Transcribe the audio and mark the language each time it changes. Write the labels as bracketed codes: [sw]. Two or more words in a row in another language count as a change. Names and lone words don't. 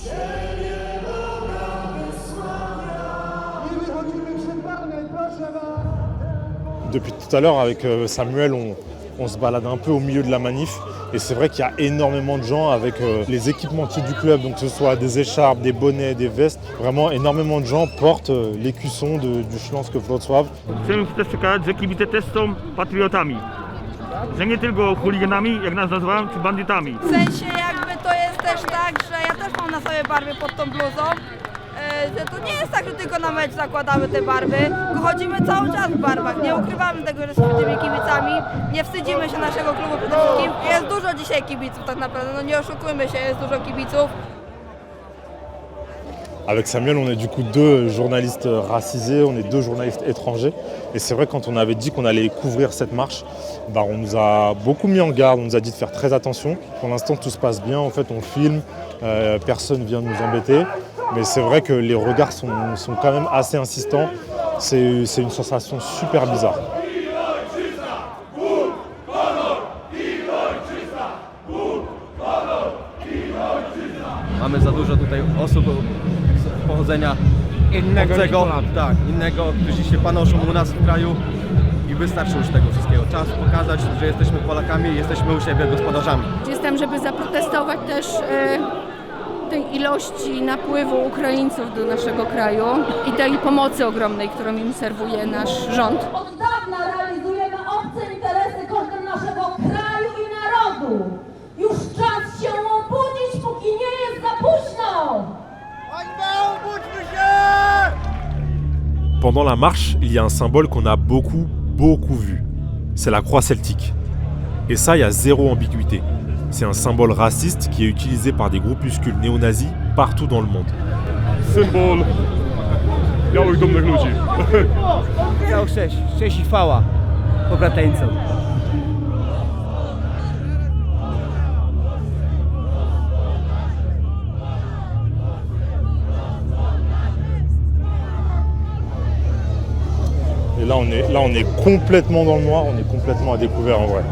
[fr] Depuis tout à l'heure, avec Samuel, on se balade un peu au milieu de la manif. Et c'est vrai qu'il y a énormément de gens avec les équipementiers du club, donc que ce soit des écharpes, des bonnets, des vestes. Vraiment, énormément de gens portent l'écusson du Śląsk Wrocław. [pl] Chcemy też przekazać, że kibice też są patriotami. Że nie tylko chuliganami, jak nas nazywałem, czy bandytami. W sensie jakby to jest też tak, że ja też mam na sobie barwy pod tą bluzą. Że to nie jest tak, że tylko na mecz zakładamy te barwy, tylko chodzimy cały czas w barwach, nie ukrywamy tego, że jesteśmy tymi kibicami, nie wstydzimy się naszego klubu przede wszystkim. Jest dużo dzisiaj kibiców tak naprawdę, no nie oszukujmy się, jest dużo kibiców. [fr] Avec Samuel, on est du coup 2 journalistes racisés, on est 2 journalistes étrangers. Et c'est vrai, quand on avait dit qu'on allait couvrir cette marche, on nous a beaucoup mis en garde, on nous a dit de faire très attention. Pour l'instant, tout se passe bien, en fait, on filme, personne vient nous embêter. Mais c'est vrai que les regards sont quand même assez insistants. C'est une sensation super bizarre. [pl] Mamy za dużo tutaj osób pochodzenia obcego, innego, którzy się panoszą u nas w kraju i wystarczy już tego wszystkiego. Czas pokazać, że jesteśmy Polakami i jesteśmy u siebie gospodarzami. Jestem, żeby zaprotestować też tej ilości napływu Ukraińców do naszego kraju i tej pomocy ogromnej, którą im serwuje nasz rząd. Od dawna realizujemy obce interesy kosztem naszego kraju i narodu. Już czas się obudzić, póki nie jest za późno! [fr] Pendant la marche, il y a un symbole qu'on a beaucoup vu. C'est la croix celtique. Et ça, il y a zéro ambiguïté. C'est un symbole raciste qui est utilisé par des groupuscules néo-nazis partout dans le monde. [pl] Symbol białych dumnych ludzi. Miał cześć i chwała pobrateńcom. [fr] Et là, on est complètement dans le noir, on est complètement à découvert en vrai.